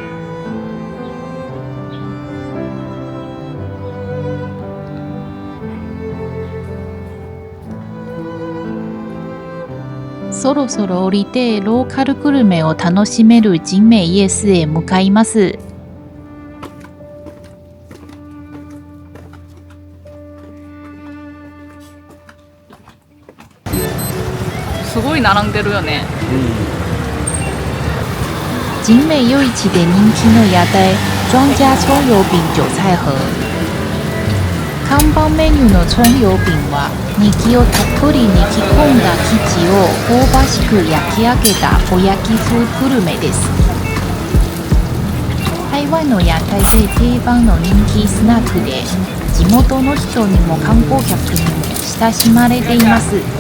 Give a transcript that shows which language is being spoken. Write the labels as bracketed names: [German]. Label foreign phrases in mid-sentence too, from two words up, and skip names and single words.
[Japanese] そろそろ降りてローカルグルメを楽しめるジンメイエスへ向かいます。すごい並んでるよね。景美夜市で人気の屋台庄家葱油饼韭菜盒。看板メニューの葱油饼はネギをたっぷり練り込んだ生地を香ばしく焼き上げたお焼き風グルメです。台湾の屋台で定番の人気スナックで、地元の人にも観光客にも親しまれています。